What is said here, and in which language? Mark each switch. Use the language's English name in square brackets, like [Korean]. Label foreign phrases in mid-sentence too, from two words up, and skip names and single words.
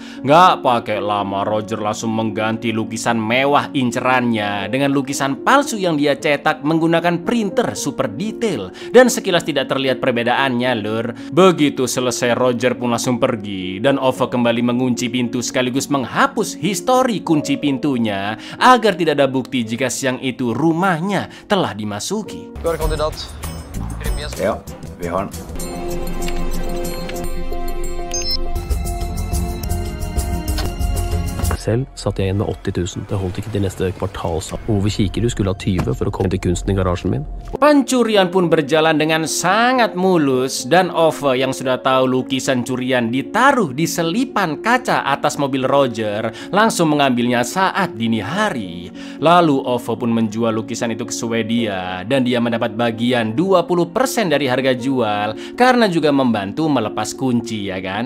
[Indonesian] Nggak pakai lama, Roger langsung mengganti lukisan mewah incerannya dengan lukisan palsu yang dia cetak menggunakan printer super detail, dan sekilas tidak terlihat perbedaannya lur. Begitu selesai, Roger pun langsung pergi, dan Ove kembali mengunci pintu sekaligus menghapus histori kunci pintunya agar tidak ada bukti jika siang itu rumahnya telah dimasuki. [Norwegian] Du er kandidat. Ja, vi har den. Selv satt jeg igjen med 80 000. Det holdt ikke til neste kvartalssalg. Ove Kikerud skulle ha 20 for å komme til kunsten i garasjen min. [Indonesian] Pencurian pun berjalan dengan sangat mulus, dan Ove yang sudah tahu lukisan curian ditaruh di selipan kaca atas mobil Roger langsung mengambilnya saat dini hari. Lalu Ove pun menjual lukisan itu ke Swedia, dan dia mendapat bagian 20% dari harga jual karena juga membantu melepas kunci, ya kan?